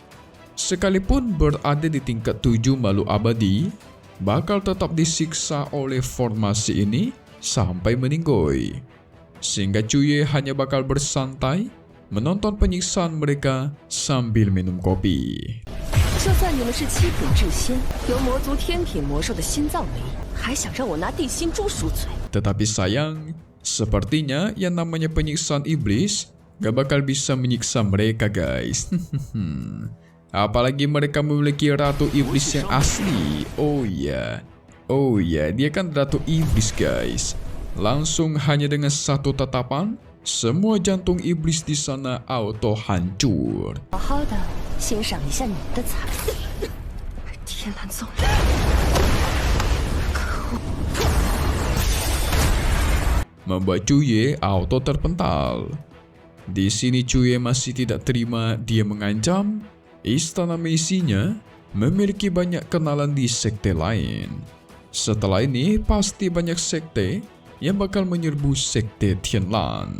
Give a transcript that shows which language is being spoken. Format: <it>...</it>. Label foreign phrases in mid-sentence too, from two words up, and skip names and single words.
<id>Sekalipun berada di tingkat 7 makhluk abadi, bakal tetap disiksa oleh formasi ini sampai meninggoy. Sehingga Chuye hanya bakal bersantai menonton penyiksaan mereka sambil minum kopi.</id> <zh>就算你们是七品至仙，由魔族天品魔兽的心脏为引，还想让我拿地心珠赎罪？</zh> <id>Tetapi sayang, sepertinya yang namanya penyiksaan iblis gak bakal bisa menyiksa mereka guys. Apalagi mereka memiliki ratu iblis yang asli. Oh ya, dia kan ratu iblis guys. Langsung hanya dengan satu tatapan, semua jantung iblis di sana auto hancur.</id> <zh>好好的欣赏一下你们的惨。天蓝宗人，可恶！</zh> <id>Membuat Chuye auto terpental. Di sini Chuye masih tidak terima, dia mengancam Istana Meisi-nya memiliki banyak kenalan di sekte lain. Setelah ini pasti banyak sekte yang bakal menyerbu sekte Tianlan.</id>